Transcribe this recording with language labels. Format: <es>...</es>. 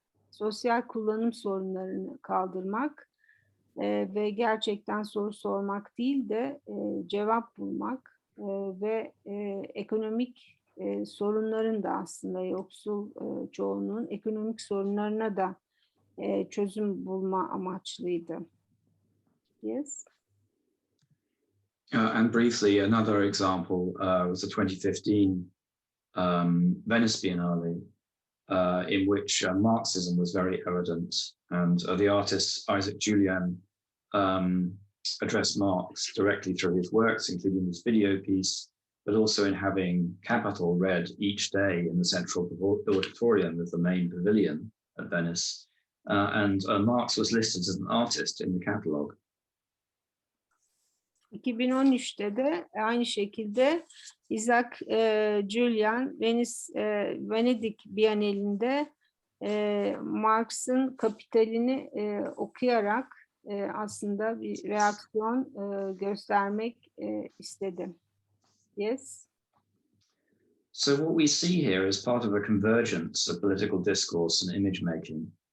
<tr>sosyal kullanım sorunlarını kaldırmak ve gerçekten soru sormak değil de cevap bulmak ve ekonomik sorunların da aslında yoksul çoğunluğun ekonomik sorunlarına da çözüm bulma amaçlıydı.</tr> <en>Yes. And briefly, another example was the 2015 Venice Biennale, in which Marxism was very evident, and the artist Isaac Julian addressed Marx directly through his works, including this video piece, but also in having Capital read each day in the central auditorium of the main pavilion at Venice. And Marx was listed as an artist in the catalogue.</en> <tr>2013'te de aynı şekilde Isaac Julian Venedik Bienalinde Marx'ın Kapitalini okuyarak aslında bir reaksiyon göstermek istedi.</tr> <en>Yes. So what we see here is part of a convergence of political discourse and image making.</en>